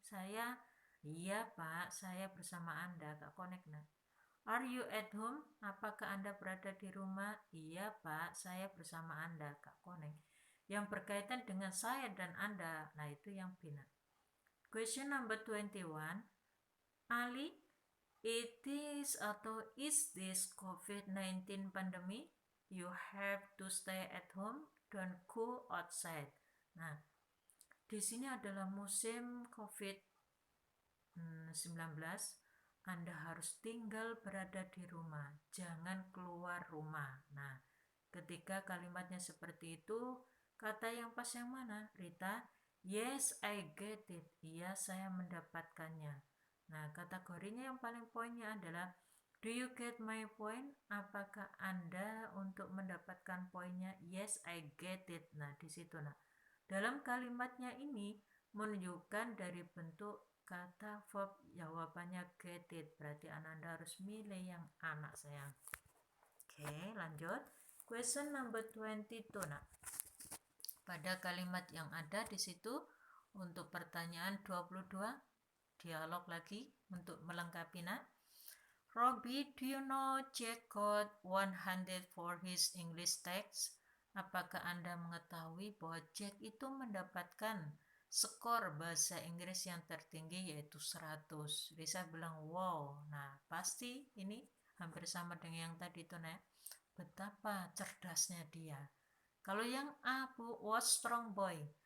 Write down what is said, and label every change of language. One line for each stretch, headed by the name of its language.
Indonesian: Saya, iya Pak, saya bersama Anda. Gak connect nah.
English: Are you at home?
Indonesian: Apakah Anda berada di rumah? Iya Pak, saya bersama Anda. Gak connect. Yang berkaitan dengan saya dan Anda, nah itu yang B.
English: Nah. Question number 21. Ali, it is atau is this COVID-19 pandemic? You have to stay at home, don't go outside.
Indonesian: Nah, di sini adalah musim COVID-19. Anda harus tinggal berada di rumah, jangan keluar rumah. Nah, ketika kalimatnya seperti itu, kata yang pas yang mana?
English: Rita, yes, I get it.
Indonesian: Iya, saya mendapatkannya. Nah, kategorinya yang paling poinnya adalah
English: do you get my point?
Indonesian: Apakah Anda untuk mendapatkan poinnya?
English: Yes, I get it.
Indonesian: Nah, di situ nah. Dalam kalimatnya ini menunjukkan dari bentuk kata verb jawabannya get it. Berarti Anda harus milih yang anak sayang. Oke, lanjut.
English: Question number 22
Indonesian: nak. Pada kalimat yang ada di situ untuk pertanyaan 22 dialog lagi untuk melengkapi nak.
English: Robbie, do you know Jack got 100 for his English text?
Indonesian: Apakah Anda mengetahui bahwa Jack itu mendapatkan skor bahasa Inggris yang tertinggi yaitu 100? Lisa bilang wow. Nah, pasti ini hampir sama dengan yang tadi itu, Nek. Betapa cerdasnya dia. Kalau yang A, Bu,
English: what strong boy.